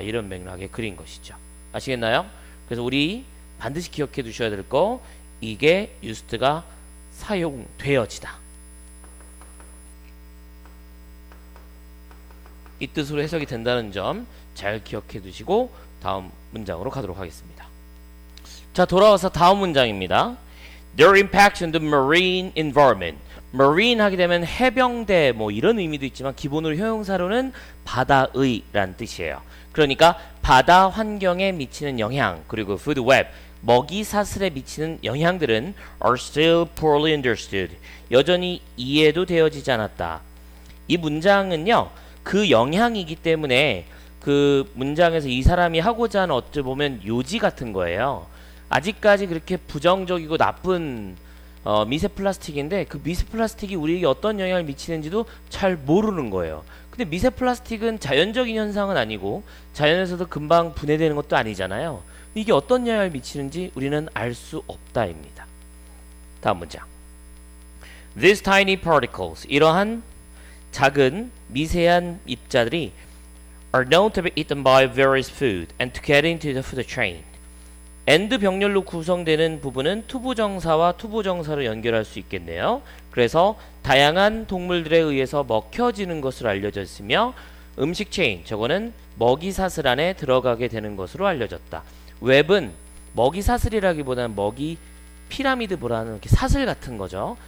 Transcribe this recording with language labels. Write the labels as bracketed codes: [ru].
[ko] 이런 맥락의 글인 것이죠. 아시겠나요? 그래서 우리 반드시 기억해 두셔야 될 거, 이게 used가 사용되어지다. 이 뜻으로 해석이 된다는 점 잘 기억해 두시고 다음 문장으로 가도록 하겠습니다. 자, 돌아와서 다음 문장입니다. [en] Their impact on the marine environment. [ko] marine 하게 되면 해병대 뭐 이런 의미도 있지만 기본으로 형용사로는 바다의 라는 뜻이에요. 그러니까 바다 환경에 미치는 영향, 그리고 food web, 먹이 사슬에 미치는 영향들은 [en] are still poorly understood. [ko] 여전히 이해도 되어지지 않았다. 이 문장은요, 그 영향이기 때문에 그 문장에서 이 사람이 하고자 하는 어찌 보면 요지 같은 거예요. 아직까지 그렇게 부정적이고 나쁜 미세 플라스틱인데 그 미세 플라스틱이 우리에게 어떤 영향을 미치는지도 잘 모르는 거예요. 근데 미세 플라스틱은 자연적인 현상은 아니고 자연에서도 금방 분해되는 것도 아니잖아요. 이게 어떤 영향을 미치는지 우리는 알 수 없다입니다. 다음 문장. [en] These tiny particles, [ko] 이러한 작은 미세한 입자들이 [en] are known to be eaten by various food and to get into the food chain. [ko] 엔드 병렬로 구성되는 부분은 투부정사와 투부정사로 연결할 수 있겠네요. 그래서 다양한 동물들에 의해서 먹혀지는 것으로 알려져 있으며 음식 체인, 저거는 먹이 사슬 안에 들어가게 되는 것으로 알려졌다. 웹은 먹이 사슬이라기보다는 먹이 피라미드보다는 이렇게 사슬 같은 거죠.